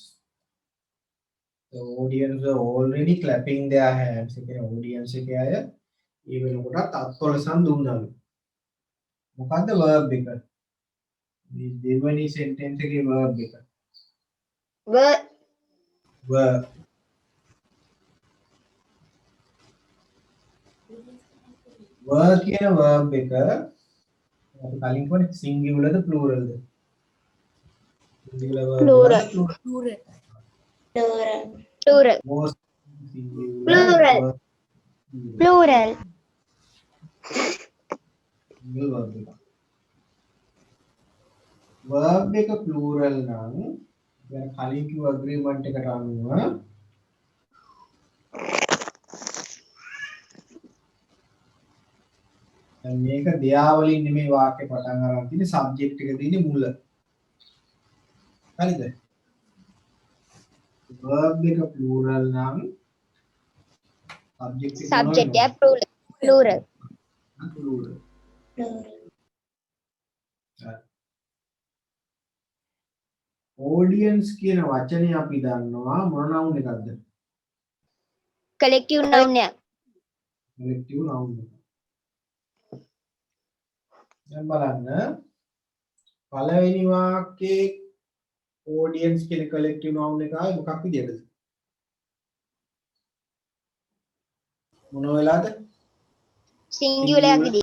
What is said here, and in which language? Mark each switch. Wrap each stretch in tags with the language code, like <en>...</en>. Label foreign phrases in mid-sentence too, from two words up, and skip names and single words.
<en>The audience are already clapping their hands.</en> <si>එකේ audience එකේ අය ඒ වෙනකොටත් අත්වලසන් දුන්නලු. මොකද්ද verb එක? මේ දෙවෙනි sentence එකේ verb එක. verb කියන verb එක අපි කලින් කොහොමද singular ද plural ද?</si> <en>singular verb Plural. Plural. Plural. most singular Plural. verb. Plural. single verb</en> <si>එක. verb එක plural නම් දැන් කලින් කිව්ව agreement එකට අනුව දැන් මේක දෙයා වලින් නෙමෙයි වාක්‍ය පටන් ගන්න තියෙන්නේ subject එක තියෙන්නේ මුල. හරිද? verb එක plural නම් subject එක</si> <en>Subject yeah, plural. Plural.</en> <si>plural. audience කියන වචනේ අපි දන්නවා මොන noun එකක්ද?</si> <en>Collective noun එක. collective noun</en> <si>එක. දැන් බලන්න පළවෙනි වාක්‍යයේ audience කියන</si> <en>collective noun</en> <si>එක ආවේ මොකක් විදියටද? මොන වෙලාවද? Singular විදිහට.</si>